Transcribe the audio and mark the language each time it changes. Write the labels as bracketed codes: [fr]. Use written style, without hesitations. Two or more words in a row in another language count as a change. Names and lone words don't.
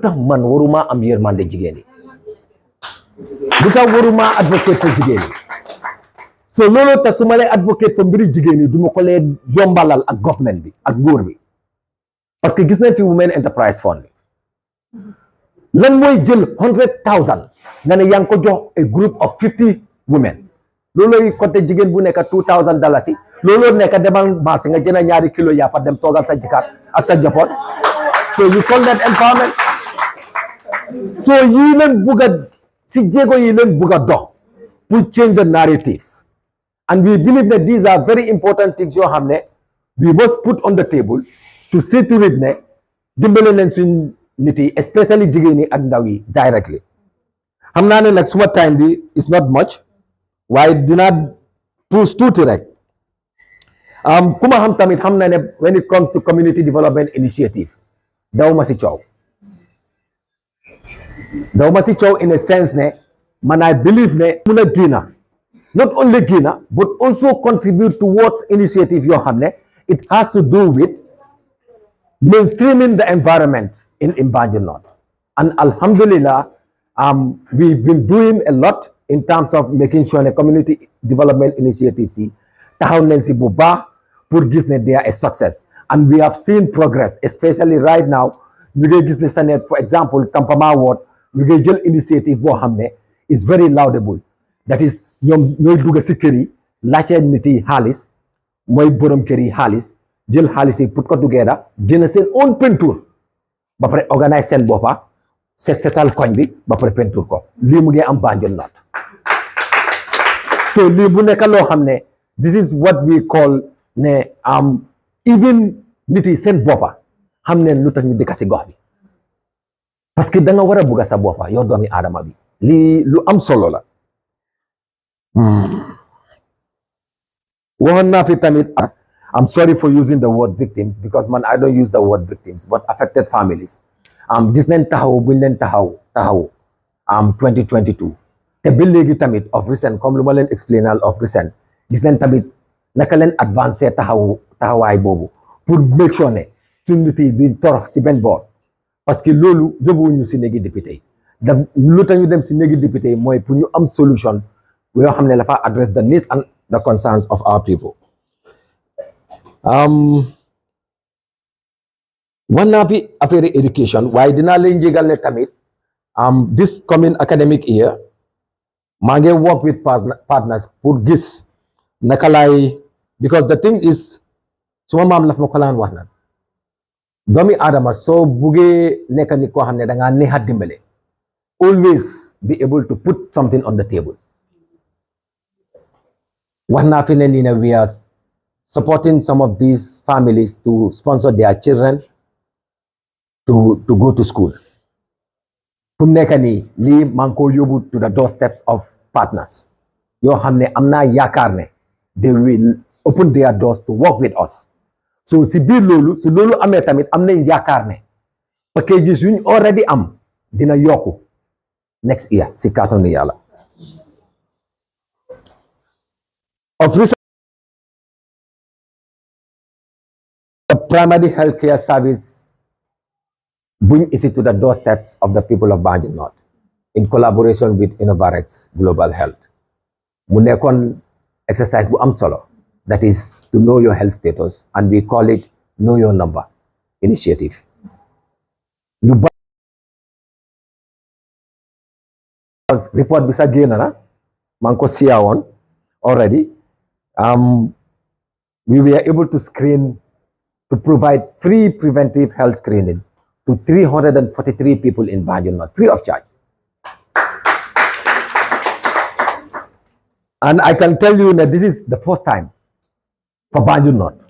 [wo] tax man waruma am yërmande jigéen yi lu tax waruma advocate pour jigéen yi so loolu tax su ma lay advocate pour mbiri jigéen yi du ma ko lee yombalal ak government bi ak nguur bi [fr] parce que [wo] gis nañ fi Women Enterprise Fund lan mooy jël 100,000 nga ne yaa ngi ko jox [en] a group of 50 women [wo] loolooy côté jigéen bu nekk $2,000 looloo nekk demal marché nga jënd ñaari kilo yàppa dem toogal sa jëkkër ak sa njaboot [en] so you call that empowerment [wo] so yii leen bugg a si jéego yi leen bugg a dox pour [en] change the narratives and we believe that these are very important things [wo] yoo xam ne [en] we must put on the table to see to it [wo] ne dimbale leen suñ nit yi especially jigéen yi ak ndaw yi directly xam naa ne nag suma time bi [en] is not much [wo] waaye dinaa puus tuuti rek ku ma xam tamit xam na ne [en] when it comes to community development initiative [wo] daw ma si coow [en] in a sense ne man I believe ne [wo] mun a génna [en] not only génna but also contribute towards initiative [wo] yoo xam ne [en] it has to do with mainstreaming the environment in Banjul North. And alhamdulillah, we've been doing a lot in terms of making sure the community development initiatives [wo] taxaw nañ si bu baax pour gis ne [en] they are a success. And we have seen progress, especially right now. [wo] ñu ngi gis ne Sanet, [en] for example, Kampama Ward, [wo] ñu ngi jël initiative boo xam ne [en] is very laudable. That is, [wo] ñoom ñooy dugg si kër yi laajte nit yi xaalis mooy borom kër yi xaalis jël xaalis yi put ko together jënd seen own peinture ba pare organise seen boppa setal koñ bi ba pare peinture ko lii mu ngi am Banjul North so lii bu nekk loo xam ne [en] this is what we call [wo] ne even nit yi seen boppa xam ne lu tax ñu dëkk si gox bi [fr] parce que [wo] da nga war a bugga sa boppa yow doomi aadama bi lii lu am solo la waxoon naa fi tamit [en] I'm sorry for using the word victims because man I don't use the word victims but affected families [wo] gis nañ taxaw buñ leen taxaw 2022 te ba léegi tamit [en] of recent [wo] comme lu ma leen explainal [en] of recent [wo] gis nañ tamit naka leen avancé taxawaay boobu pour [en] make sure [wo] ne suñ nit yi duñ torox si benn boor [fr] parce que [wo] loolu yóbbuwuñu si néegi député yi lu tax ñu dem si néegi député yi mooy pour ñu am solution yoo xam ne dafa [en] address the needs and the concerns of our people. One of the [wo] affaire education waaye dinaa leen jégal ne tamit [en] this coming academic year [wo] maa ngi [en] work with partners [wo] pour gis naka laay [en] because the thing is [wo] suma maam laf ma ko laan wax na doomi aadama soo buggee nekk ni koo xam ne dangaa neex a dimbale [en] always be able to put something on the table [wo] wax naa fi ne nii ne [en] we are supporting some of these families to sponsor their children to go to school. [wo] Fu mu nekk nii lii maa ngi ko yóbbu [en] to the doorsteps of partners [wo] yoo xam ne am naa yaakaar ne [en] they will open their doors to work with us. [wo] So si biir loolu si loolu amee tamit am nañ yaakaar ne packages yuñ already am dina yokku [en] next year [wo] si kàttanu Yàlla. [en] The primary healthcare service bring it to the doorsteps of the people of Banjul North in collaboration with electorates Global Health. [wo] Mu nekkoon exercise bu am solo [en] that is to know your health status and we call it know your number initiative. [wo] Report bi sa génn na maa ngi ko siya woon already. [en] We were able to to provide free preventive health screening to 343 people in Banjul North, free of charge. And I can tell you that this is the first time for Banjul North.